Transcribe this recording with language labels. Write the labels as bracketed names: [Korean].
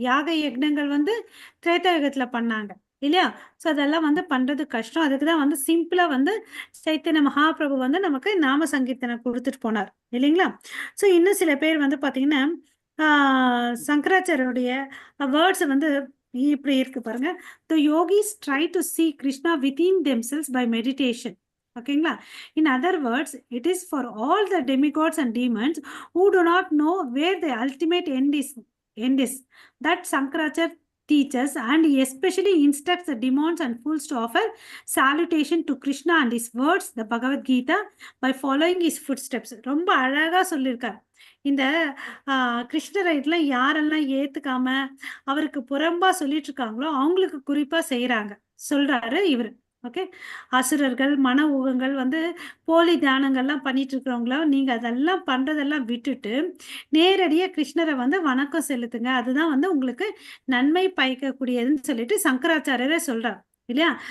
[Tamil] யாக யக்னங்கள் வந்து திரேதாயுகத்துல பண்ணாங்க இல்லையா? ஸோ அதெல்லாம் வந்து பண்றது கஷ்டம். அதுக்கு தான் வந்து சிம்பிளா வந்து சைத்தன்ய மகாபிரபு வந்து நமக்கு நாம சங்கீர்த்தனை கொடுத்துட்டு போனார் இல்லைங்களா? ஸோ இன்னும் சில பேர் வந்து பாத்தீங்கன்னா சங்கராச்சாரியோடைய வேர்ட்ஸ் வந்து இப்படி இருக்கு பாருங்க. [English] The yogis try to see Krishna within themselves by meditation. ஓகேங்களா? In other words, it is for all the demigods and demons who do not know where the ultimate end is that Shankaracharya teaches, and he especially instructs the demons and fools to offer salutation to Krishna and his words, the Bhagavad Gita, by following his footsteps. [Tamil] ரொம்ப அழகா சொல்லியிருக்கார். இந்த கிருஷ்ணரைட்லாம் யாரெல்லாம் ஏத்துக்காம அவருக்கு புறம்பா சொல்லிட்டு இருக்காங்களோ அவங்களுக்கு குறிப்பா செய்யறாங்க சொல்றாரு இவர். ஓகே, அசுரர்கள் மன ஊகங்கள் வந்து போலி தியானங்கள்லாம் பண்ணிட்டு இருக்கிறவங்கள நீங்க அதெல்லாம் பண்றதெல்லாம் விட்டுட்டு நேரடியா கிருஷ்ணரை வந்து வணக்கம் செலுத்துங்க, அதுதான் வந்து உங்களுக்கு நன்மை பயக்கக்கூடியதுன்னு சொல்லிட்டு சங்கராச்சாரியரே சொல்றார் இல்லையா?